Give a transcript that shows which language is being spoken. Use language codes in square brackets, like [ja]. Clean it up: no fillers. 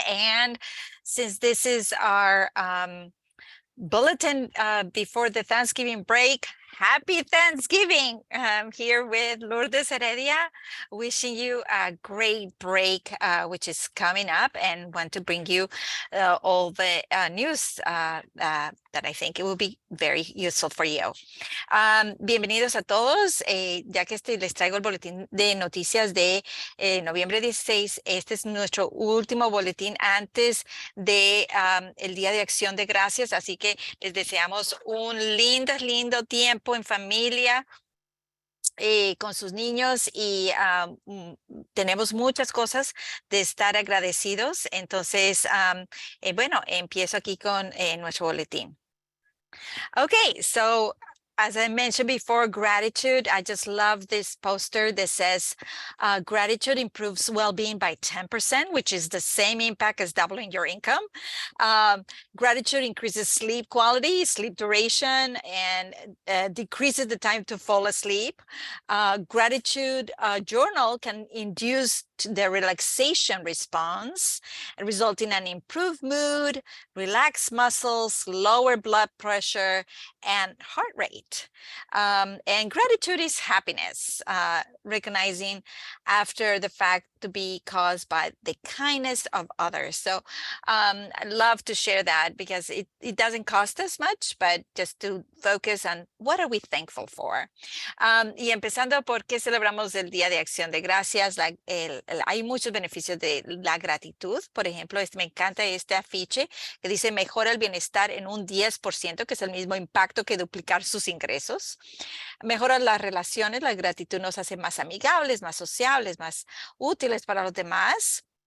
[en] And since this is our bulletin before the Thanksgiving break, happy Thanksgiving. I'm here with Lourdes Heredia, wishing you a great break, which is coming up, and want to bring you all the news that I think it will be very useful for you. [es] Bienvenidos a todos, ya que les traigo el boletín de noticias de noviembre 16. Este es nuestro último boletín antes de el Día de Acción de Gracias, así que les deseamos un lindo tiempo en familia. Con sus niños y tenemos muchas cosas de estar agradecidos. Entonces, bueno, empiezo aquí con nuestro boletín. [en] Okay, so as I mentioned before, gratitude. I just love this poster that says gratitude improves well-being by 10%, which is the same impact as doubling your income. Gratitude increases sleep quality, sleep duration, and decreases the time to fall asleep. Gratitude journal can induce the relaxation response, resulting in an improved mood, relaxed muscles, lower blood pressure, and heart rate. And gratitude is happiness, recognizing after the fact to be caused by the kindness of others. So I love to share that because it doesn't cost us much, but just to focus on what are we thankful for. [es] Y empezando por qué celebramos el Día de Acción de Gracias, hay muchos beneficios de la gratitud. Por ejemplo, me encanta este afiche que dice mejora el bienestar en un 10%, que es el mismo impacto que duplicar sus ingresos. Mejora las relaciones, la gratitud nos hace más amigables, más sociables, más útiles para los demás.